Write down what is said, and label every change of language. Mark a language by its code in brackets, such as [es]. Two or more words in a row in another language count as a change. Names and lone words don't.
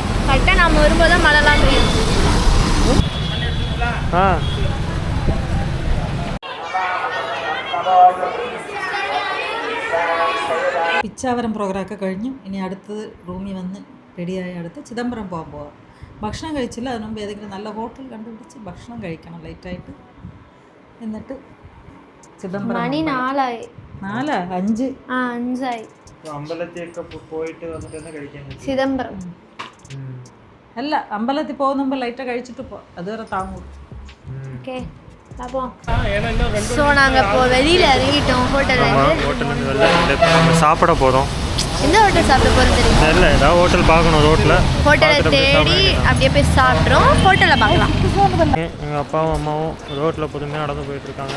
[ta] கரெக்டாக நம்ம வரும்போது தான் மழைலாம் பெய்யும். [ml] പിച്ചാവരം പ്രോഗ്രാമൊക്കെ കഴിഞ്ഞു. ഇനി അടുത്തത് റൂമിൽ വന്ന് റെഡിയായി അടുത്ത് ചിദംബരം പോകാം. ഭക്ഷണം കഴിച്ചില്ല, അതിന് മുമ്പ് ഏതെങ്കിലും നല്ല ഹോട്ടൽ കണ്ടുപിടിച്ച് ഭക്ഷണം കഴിക്കണം ലൈറ്റായിട്ട്. എന്നിട്ട് ചിദംബരം. മണി 4 5 5 അമ്പലത്തിലൊക്കെ പോയിട്ട് വന്നിട്ട് കഴിക്കാൻ ചിദംബരം അല്ല, അമ്പലത്തിൽ പോകുന്ന മുമ്പ് ലൈറ്റ് കഴിച്ചിട്ട് പോ, അതുവരെ താങ്ങൂ. [ta] ஓகே அப்போ ஸோ நாங்கள் இப்போ வெளியில் இறங்கிட்டோம். ஹோட்டல் சாப்பிட போகிறோம். எந்த ஹோட்டல் சாப்பிட போகிறோம் தெரியும்? இல்லை, ஏதாவது ஹோட்டல் பார்க்கணும். ஹோட்டலை தேடி அப்படியே போய் சாப்பிட்றோம். ஹோட்டலில் பார்க்கலாம். எங்கள் அப்பாவும் அம்மாவும் ரோட்டில் பொறுமையாக நடந்து போயிட்டுருக்காங்க.